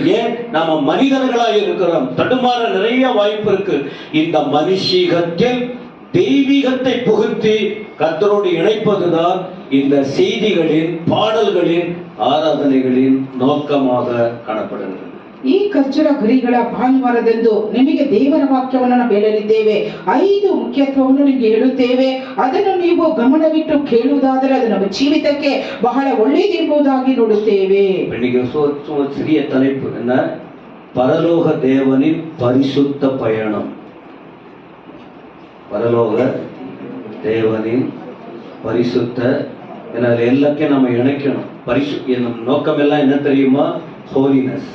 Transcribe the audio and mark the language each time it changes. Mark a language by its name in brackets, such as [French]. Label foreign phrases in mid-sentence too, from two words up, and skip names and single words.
[Tamil] ஏன் நாம மனிதர்களாக இருக்கிறோம், தடுமாற நிறைய வாய்ப்பு இருக்கு. இந்த மனுஷீகத்தில் தெய்வீகத்தை புகுத்தி கர்த்தரோடு இணைப்பதுதான் இந்த செய்திகளின் பாடல்களின் ஆராதனைகளின் நோக்கமாக காணப்படுகிறது. [Kannada] ಈ ಖರ್ಚುರ ಗರಿಗಳ ಭಾನುವಾರದಂದು ನಿಮಗೆ ದೇವರ ವಾಕ್ಯವನ್ನು ನಾವು ಹೇಳಲಿದ್ದೇವೆ. 5 ಮುಖ್ಯತ್ವವನ್ನು ನಿಮಗೆ ಹೇಳುತ್ತೇವೆ. ಅದನ್ನು ನೀವು ಗಮನವಿಟ್ಟು ಕೇಳುವುದಾದರೆ ಅದು ನಮ್ಮ ಜೀವಿತಕ್ಕೆ ಬಹಳ ಒಳ್ಳೆಯದೆಂಬುದಾಗಿ ನೋಡುತ್ತೇವೆ. [Tamil] சிறிய தலைப்பு என்ன? பரலோக தேவனின் பரிசுத்த பயணம். பரலோக தேவனின் பரிசுத்த, எல்லாத்தையும் நம்ம இணைக்கணும். என் நோக்கம் எல்லாம் என்ன தெரியுமா? ஹோலினஸ்.